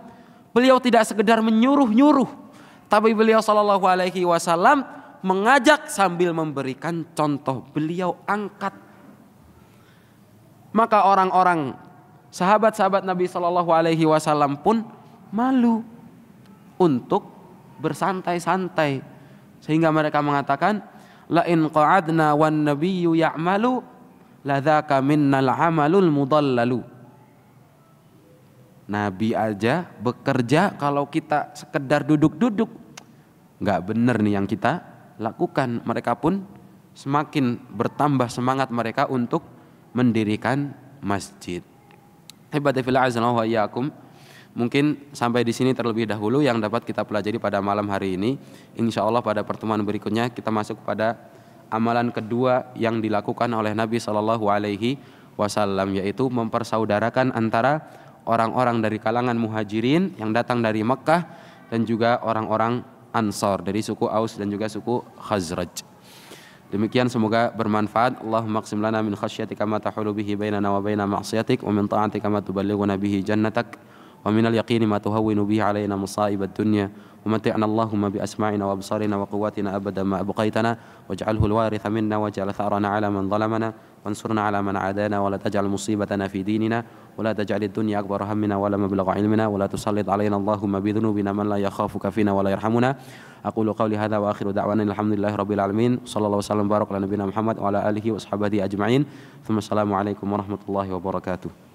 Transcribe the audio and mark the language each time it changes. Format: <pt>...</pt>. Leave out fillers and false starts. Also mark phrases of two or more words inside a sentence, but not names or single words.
<id>Beliau tidak sekedar menyuruh-nyuruh, tapi beliau SAW mengajak sambil memberikan contoh. Beliau angkat. Maka orang-orang sahabat-sahabat Nabi SAW pun malu untuk bersantai-santai, sehingga mereka mengatakan,</id> <ar>لئن قعدنا والنبي يعمل لذاك منا العمل المضلل.</ar> <id>Nabi aja bekerja, kalau kita sekedar duduk-duduk nggak benar nih yang kita lakukan. Mereka pun semakin bertambah semangat mereka untuk mendirikan masjid.</id> <ar>عبادتي في الله عز وإياكم.</ar> <id>mungkin sampai di sini terlebih dahulu yang dapat kita pelajari pada malam hari ini.</id> <ar>إن شاء الله</ar> <id>pada pertemuan berikutnya kita masuk pada amalan kedua yang dilakukan oleh Nabi</id> <ar>صلى الله عليه وسلم,</ar> <id>yaitu mempersaudarakan antara orang-orang dari kalangan muhajirin yang datang dari Mekkah dan juga orang-orang Ansor dari suku Aus dan juga suku Khazraj. Demikian, semoga bermanfaat.</id> <ar>اللهم اقسم لنا من خشيتك ما تحول به بيننا وبين معصيتك ومن طاعتك ما تبلغنا به جنتك ومن اليقين ما تهون به علينا مصائب الدنيا ومتعنا اللهم بأسماعنا وأبصارنا وقوتنا أبدا ما أبقيتنا واجعله الوارث منا واجعل ثأرنا على من ظلمنا وانصرنا على من عادانا ولا تجعل مصيبتنا في ديننا ولا تجعل الدنيا أكبر همنا ولا مبلغ علمنا ولا تسلط علينا اللهم بذنوبنا من لا يخافك فينا ولا يرحمنا. أقول قولي هذا وآخر دعوانا الحمد لله رب العالمين. صلى الله وسلم بارك على نبينا محمد وعلى آله وصحبه أجمعين. السلام عليكم ورحمة الله وبركاته.</ar>